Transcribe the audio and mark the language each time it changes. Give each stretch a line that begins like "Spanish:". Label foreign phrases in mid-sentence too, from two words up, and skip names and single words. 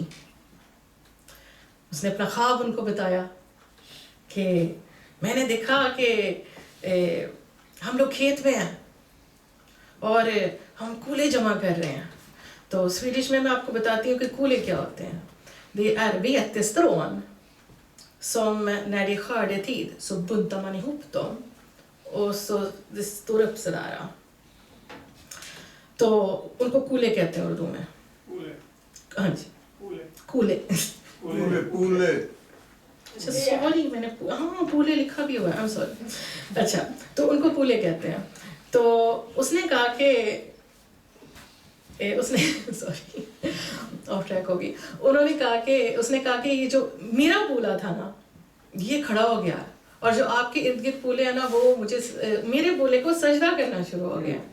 Urdu: اس نے اپنا خواب ان کو بتایا کہ میں نے دیکھا کہ ہم لوگ کھیت میں ہیں اور ہم کولے جمع کر رہے ہیں. تو سویڈش میں میں آپ کو بتاتی ہوں کہ کولے کیا ہوتے ہیں.
Swedish: Det är vetestrån som när det är skördetid så buntar man ihop dem och så det står upp sådär.
Urdu: تو ان کو کولے کہتے ہیں اردو میں. कूले. ہاں جی. कूले. कूले. कूले. कूले. اچھا سوری میں نے ہاں پولے لکھا بھی ہوا ہے.
English: I'm sorry.
Urdu: اچھا تو ان کو پولے کہتے ہیں۔ تو اس نے کہا کہ اس نے سوری
English: off track
Urdu: होगी. انہوں نے کہا کہ اس نے کہا کہ یہ جو میرا پولا تھا نا یہ کھڑا ہو گیا اور جو آپ کے ارد گرد پولے ہیں نا وہ مجھے میرے پولے کو سجدہ کرنا شروع ہو گیا.